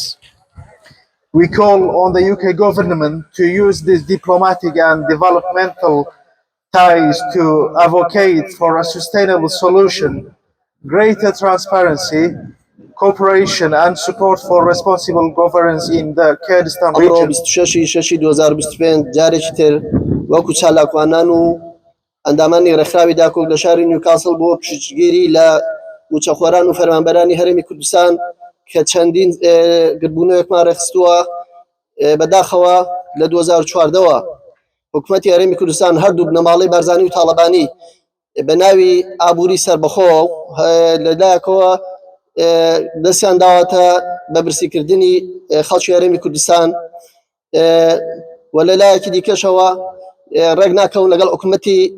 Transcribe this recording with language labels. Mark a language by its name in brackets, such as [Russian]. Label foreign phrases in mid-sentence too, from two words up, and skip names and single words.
[English] We call on the UK government to use these diplomatic and developmental ties to advocate for a sustainable solution, greater transparency, cooperation and support for responsible governance in the Kurdistan region. [Central Kurdish] 26/6/2025 جارێکی تر وەکو چالاکوانان و ئەندامانی ڕێکخراوی داکۆک لە شاری نیوکاسڵ بۆ پشتگیری لە موچەخۆران و فەرمانبەرانی هەرێمی کوردستان کە چەندین گربوونەوەکمان ڕێخستووە بەداخەوە لە 2014ەوە حکوومەتی هەرێمی کوردستان هەردوو بنەماڵەی بارزانی و تاڵەبانی بە ناوی ئابووری سەربەخۆ لەلایەکەوە دەستیان داواتە بە برسیکردنی خەڵکی هەرێمی کوردستان و لەلایەکی دیکەشەوە ڕێک ناکەون لەگەڵ حکوومەتی